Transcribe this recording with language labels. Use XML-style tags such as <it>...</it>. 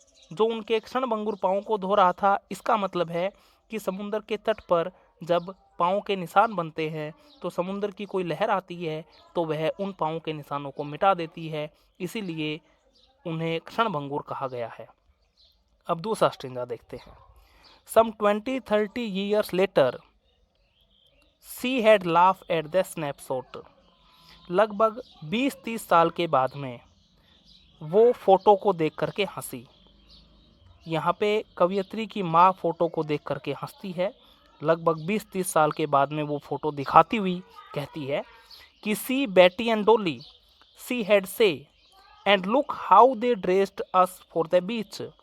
<hi>जो उनके क्षणभंगुर पाँव को धो रहा था, इसका मतलब है कि समुंदर के तट पर जब पाँव के निशान बनते हैं तो समुंदर की कोई लहर आती है तो वह उन पाँव के निशानों को मिटा देती है, इसीलिए उन्हें क्षणभंगुर कहा गया है। अब दूसरा स्टेंजा देखते हैं।</hi> <en>Some 20-30 years later she had laughed at the snapshot।</en> <hi>लगभग 20-30 साल के बाद में वो फोटो को देख करके हंसी। यहाँ पे कवयित्री की माँ फोटो को देख करके हंसती है। लगभग 20-30 साल के बाद में वो फोटो दिखाती हुई कहती है कि</hi> <en>See Betty and Dolly she had say and look how they dressed us for the beach.</en>